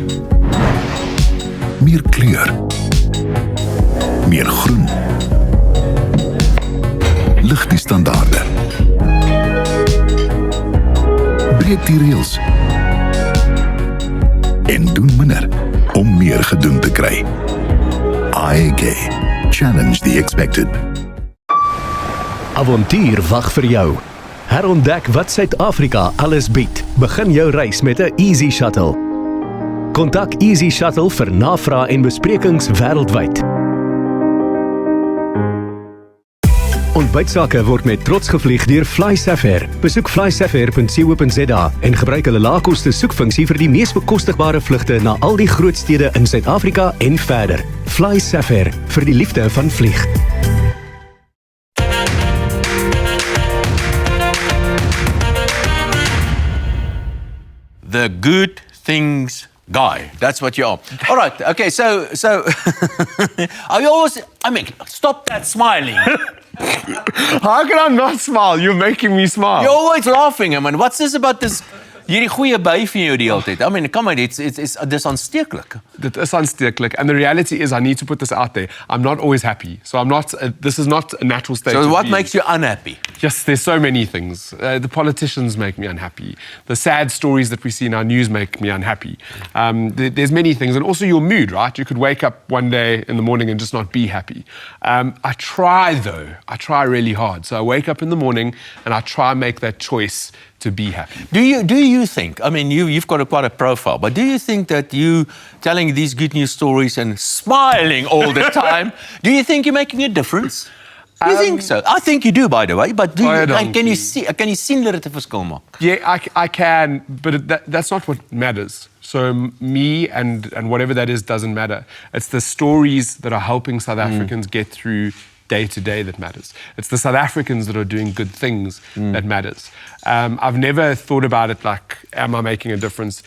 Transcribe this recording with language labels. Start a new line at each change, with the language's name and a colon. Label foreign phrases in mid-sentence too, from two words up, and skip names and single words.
Afrikaans: Meer kleur. Meer groen. Lig die standaarde. Breek die reëls. En doen minder om meer gedoen te kry. IAK.
English: Challenge the expected.
Afrikaans: avontuur wag vir jou. Herontdek wat Suid-Afrika alles bied. Begin jou reis met 'n Easy Shuttle. Kontak Easy Shuttle vir navrae en besprekings wêreldwyd. Ontbytsake word met trots gevlieg deur FlySafair. Besoek flysafair.co.za en gebruik hulle laagkoste soekfunksie vir die mees bekostigbare vlugte na al die groot stede in Suid-Afrika en verder. FlySafair, vir die liefde van vlieg.
English: The good things guy. That's what you are. All right. Okay. So are you always? I mean, stop that smiling. How can I not smile? You're making me smile. You're always laughing, I mean. What's this about this?
Afrikaans: Hierdie goeie by vir jou die hele tyd.
English: I mean, come on, it's
Afrikaans: dis aansteeklik. Dit is aansteeklik,
English: and the reality is I need to put this out there. I'm not always happy. So I'm not this is not a natural state. So of what being. makes you unhappy? Yes, there's so many things. The politicians make me unhappy. The sad stories that we see in our news make me unhappy. There's many things, and also your mood, right? You could wake up one day in the morning and just not be happy. I try though. I try really hard. So I wake up in the morning and I try and make that choice to be happy. Do you think? I mean, you've got quite a profile, but do you think that you telling these good news stories and smiling all the time, do you think you're making a difference? Do you think so? I think you do, by the way. But can you see
Afrikaans: dat dit 'n verskil maak?
English: Yeah, I can, but that's not what matters. So me and whatever that is doesn't matter. It's the stories that are helping South Africans get through day to day that matters. It's the South Africans that are doing good things that matters. I've never thought about it like, am I making a difference?